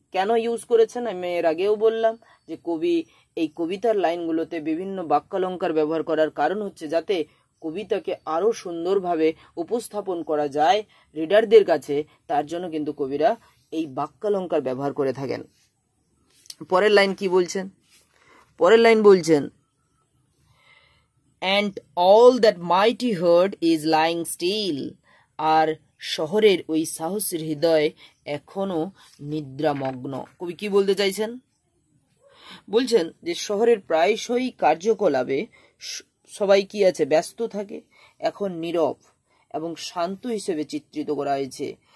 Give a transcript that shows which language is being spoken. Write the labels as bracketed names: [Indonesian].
[Bangla] কেন ইউজ করেছেন আমি এর আগেও বললাম যে কবি এই কবিতার লাইনগুলোতে বিভিন্ন বাক্যালঙ্কার ব্যবহার করার কারণ হচ্ছে যাতে কবিতাকে আরো সুন্দরভাবে উপস্থাপন করা যায় রিডারদের কাছে, তার জন্য কিন্তু কবিরা এই বাক্যালঙ্কার ব্যবহার করে থাকেন। পরের লাইন কি বলছেন, পরের লাইন বলছেন, [English] and all that mighty herd is lying still। [Bangla] আর শহরের ওই সাহসী হৃদয় এখনো নিদ্রামগ্ন। কবি কি বলতে চাইছেন, বলছেন যে শহরের প্রায়শই কার্যকলাপে সবাই কি আছে, ব্যস্ত থাকে, এখন নীরব এবং শান্ত হিসেবে চিত্রিত করা হয়েছে।